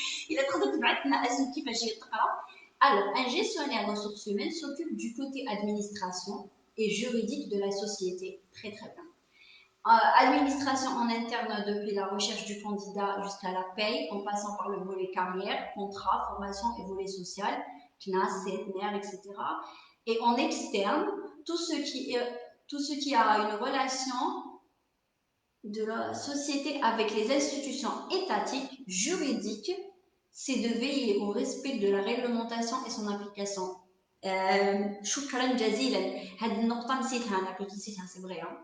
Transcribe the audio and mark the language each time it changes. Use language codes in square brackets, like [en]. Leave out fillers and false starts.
[ar] الا تقدر تبعث لنا اسمك كيفاش تقرا. [fr] Alors, un gestionnaire ressources humaines s'occupe du côté administration et juridique de la société. Très très bien. Administration en interne depuis la recherche du candidat jusqu'à la paye, en passant par le volet carrière, contrat, formation et volet social, CNAS, CNR, etc. Et en externe, tout ce qui a une relation de la société avec les institutions étatiques, juridiques, c'est de veiller au respect de la réglementation et son application. [ar] شكرا جزيلا. هذه النقطة نسيتها أنا، كنت نسيتها [fr] سي فري.